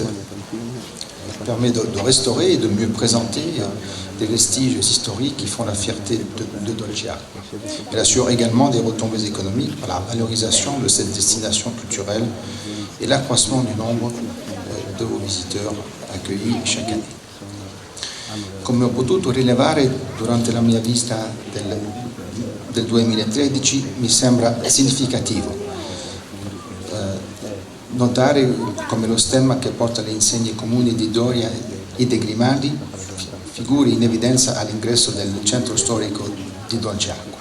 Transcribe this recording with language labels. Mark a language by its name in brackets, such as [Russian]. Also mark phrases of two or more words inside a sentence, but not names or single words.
[French] Elle permet de restaurer et de mieux présenter des vestiges historiques qui font la fierté de Dolceacqua. Elle assure également des retombées économiques par la valorisation de cette destination culturelle et l'accroissement du nombre de vos visiteurs accueillis chaque année. [Italian] Come ho potuto rilevare durante la mia visita del 2013, mi sembra significativo notare come lo stemma che porta le insegne comuni di Doria e dei Grimaldi figuri in evidenza all'ingresso del centro storico di Dolceacqua.